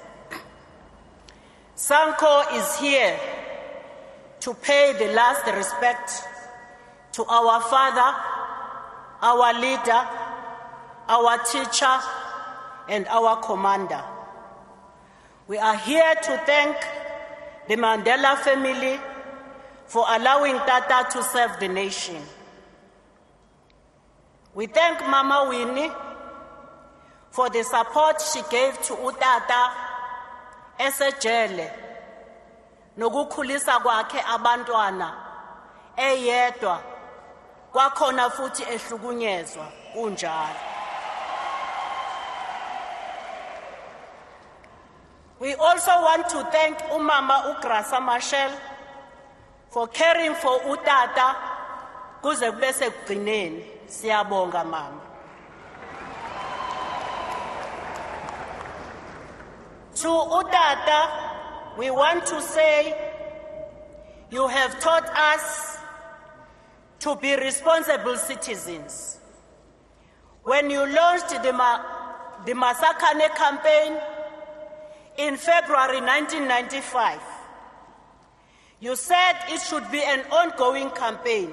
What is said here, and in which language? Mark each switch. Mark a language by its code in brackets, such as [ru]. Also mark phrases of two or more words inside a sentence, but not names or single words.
[en] SANCO is here to pay the last respect to our father, our leader, our teacher, and our commander. We are here to thank the Mandela family for allowing Tata to serve the nation. We thank Mama Winnie for the support she gave to [zu] uTata esejele nokukhulisa kwakhe abantwana eyedwa kwakhona futhi ehlukunyezwa kunjalo. [en] We also want to thank Umama Ugrasa Machel for caring for uTata [zu] kuze kube sekugcineni. Siyabonga mama. [en] To uTata, we want to say you have taught us to be responsible citizens. When you launched the Masakane campaign in February 1995, you said it should be an ongoing campaign.